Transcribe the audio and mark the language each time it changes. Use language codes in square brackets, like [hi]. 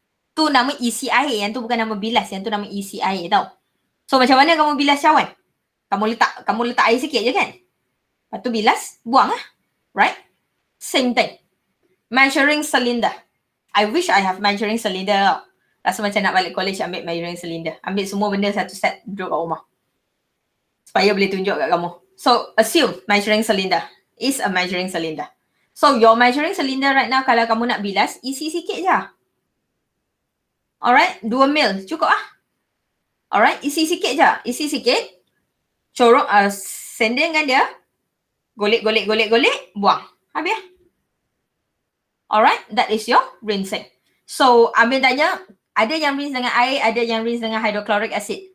[ms] Tu nama isi air, yang tu bukan nama bilas, yang tu nama isi air tau. So macam mana kamu bilas cawan? Kamu letak air sikit je kan? Lepas tu bilas, buang lah. Right? [en] Same thing. Measuring cylinder. I wish I have measuring cylinder tau. [ms] Rasa macam nak balik college ambil measuring cylinder. Ambil semua benda satu set, duduk kat rumah. Supaya boleh tunjuk kat kamu. [en] So assume measuring cylinder is a measuring cylinder. So your measuring cylinder right now, [ms] kalau kamu nak bilas, isi sikit je. Alright, 2 ml cukup lah. Alright, isi sikit je. Isi sikit. Corok, sender dengan dia. Golek, buang. Habis. [en] Alright, that is your rinsing. [ms] So, Amir tanya, ada yang rinse dengan air, ada yang rinse dengan hydrochloric acid.